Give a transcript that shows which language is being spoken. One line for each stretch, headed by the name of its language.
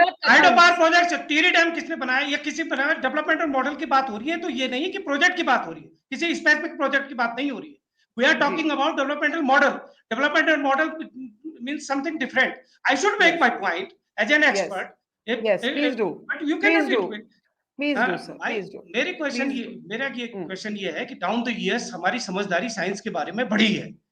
Hindi: Hydropower project Tehri dam किसने बनाया, या किसी बनाया? डेवलपमेंटल मॉडल की बात हो रही है, तो ये नहीं कि प्रोजेक्ट की बात हो रही है, किसी स्पेसिफिक प्रोजेक्ट की बात नहीं हो रही है।
English: We are talking about developmental model. Developmental model means something different. I should make my point as an expert. Yes, please do. But you cannot do it. Please do, sir. Please do.
Hindi: मेरा question ये है कि
English: down the years
Hindi: हमारी समझदारी science के बारे में बढ़ी है।